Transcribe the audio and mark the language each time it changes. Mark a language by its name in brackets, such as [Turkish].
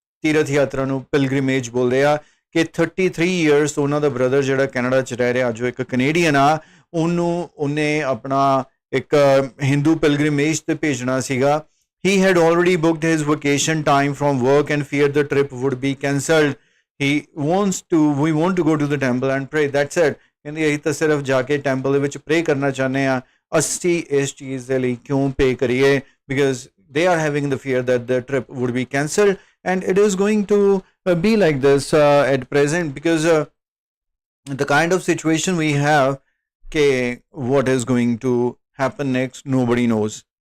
[Punjabi] ਤੀਰਥ ਯਾਤਰਾ ਨੂੰ ਪਿਲਗ੍ਰਿਮੇਜ ਬੋਲਦੇ ਆ ਕਿ 33 [English] years [Punjabi] ਉਹਨਾਂ ਦਾ ਬ੍ਰਦਰ ਜਿਹੜਾ ਕੈਨੇਡਾ 'ਚ ਰਹਿ ਰਿਹਾ, ਜੋ ਇੱਕ ਕੈਨੇਡੀਅਨ ਆ, ਉਹਨੇ ਆਪਣਾ ਇੱਕ ਹਿੰਦੂ ਪਿਲਗ੍ਰਿਮੇਜ ਤੇ ਭੇਜਣਾ ਸੀਗਾ। [English] He had already booked his vacation time from work and feared the trip would be cancelled. We want to go to the temple and pray. That's it. [Punjabi] ਕਹਿੰਦੀ ਅਸੀਂ ਤਾਂ ਸਿਰਫ ਜਾ ਕੇ ਟੈਂਪਲ ਦੇ ਵਿੱਚ ਪ੍ਰੇ ਕਰਨਾ ਚਾਹੁੰਦੇ ਆ, ਅਸੀਂ ਇਸ ਚੀਜ਼ ਦੇ ਲਈ ਕਿਉਂ ਪੇ ਕਰੀਏ? [English] Because they are having the fear that the trip would be cancelled, and it is going to be like this at present because the kind of situation we have, what is going to happen next, nobody knows.